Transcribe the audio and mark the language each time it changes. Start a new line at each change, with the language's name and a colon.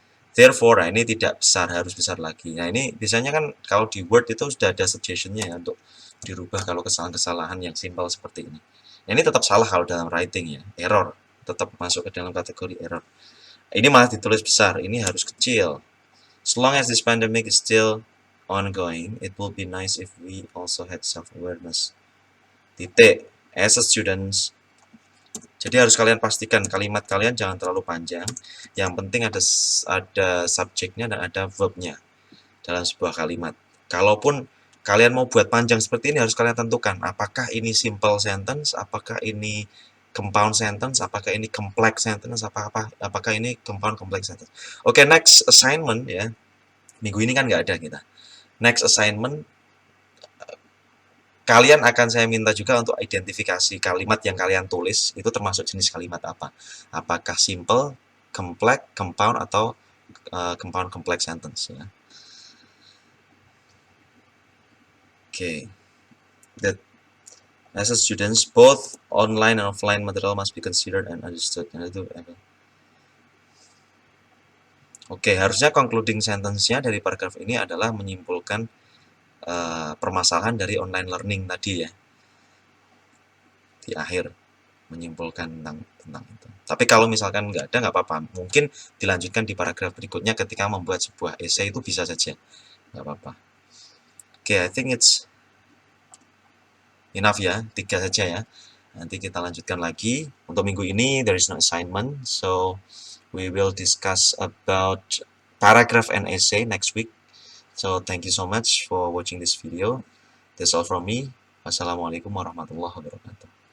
Indonesian: Therefore, nah ini tidak besar, harus besar lagi. Nah, ini biasanya kan kalau di Word itu sudah ada suggestion-nya ya untuk dirubah kalau kesalahan-kesalahan yang simpel seperti ini. Nah, ini tetap salah kalau dalam writing ya, error. Tetap masuk ke dalam kategori error. Ini malah ditulis besar, ini harus kecil.
English: As long as this pandemic is still ongoing, it will be nice if we also had self-awareness.
Indonesian: Titik.
English: As a students.
Indonesian: Jadi harus kalian pastikan kalimat kalian jangan terlalu panjang. Yang penting ada subjeknya dan ada verbnya dalam sebuah kalimat. Kalaupun kalian mau buat panjang seperti ini, harus kalian tentukan apakah ini simple sentence, apakah ini compound sentence, apakah ini complex sentence, apakah ini compound complex sentence. Oke, next assignment ya. Minggu ini kan nggak ada kita. Next assignment, kalian akan saya minta juga untuk identifikasi kalimat yang kalian tulis itu termasuk jenis kalimat apa. Apakah simple, complex, compound, atau compound complex sentence ya. Oke.
English: That as a students, both online and offline material must be considered and understood.
Indonesian: Nah, itu apa? Oke, harusnya concluding sentence-nya dari paragraf ini adalah menyimpulkan permasalahan dari online learning tadi ya. Di akhir menyimpulkan tentang itu. Tapi kalau misalkan nggak ada, nggak apa-apa. Mungkin dilanjutkan di paragraf berikutnya ketika membuat sebuah essay, itu bisa saja. Nggak apa-apa.
English: Oke, I think it's enough ya.
Indonesian: 3 saja ya. Nanti kita lanjutkan lagi. Untuk minggu ini,
English: there is no assignment. So, we will discuss about paragraph and essay next week. So, thank you so much for watching this video. That's all from me.
Arabic: Wassalamualaikum warahmatullahi wabarakatuh.